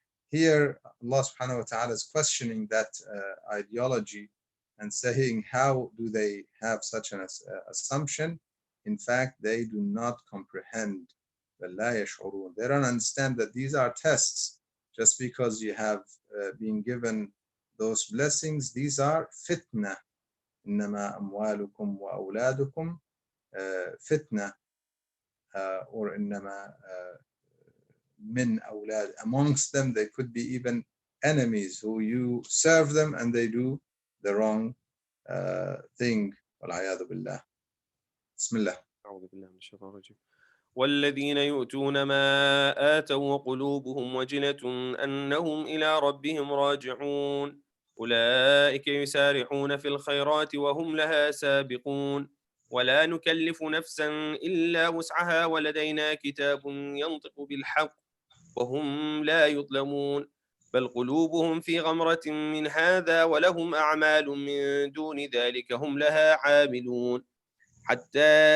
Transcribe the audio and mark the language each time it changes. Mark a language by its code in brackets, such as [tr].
[en] Here, Allah subhanahu wa ta'ala is questioning that ideology and saying, how do they have such an assumption? In fact, they do not comprehend. They don't understand that these are tests. Just because you have been given those blessings, these are fitna. [ar] إنما أموالكم وأولادكم فتنة or إنما من أولاد. [en] Amongst them there could be even enemies who you serve them and they do the wrong thing. [ar] والعياذ بالله. بسم الله. أعوذ بالله من الشيطان الرجيم. والذين يؤتون ما آتوا وقلوبهم وجلة أنهم إلى ربهم راجعون أولئك يسارعون في الخيرات وهم لها سابقون ولا نكلف نفسا إلا وسعها ولدينا كتاب ينطق بالحق وهم لا يظلمون بل قلوبهم في غمرة من هذا ولهم أعمال من دون ذلك هم لها عاملون حتى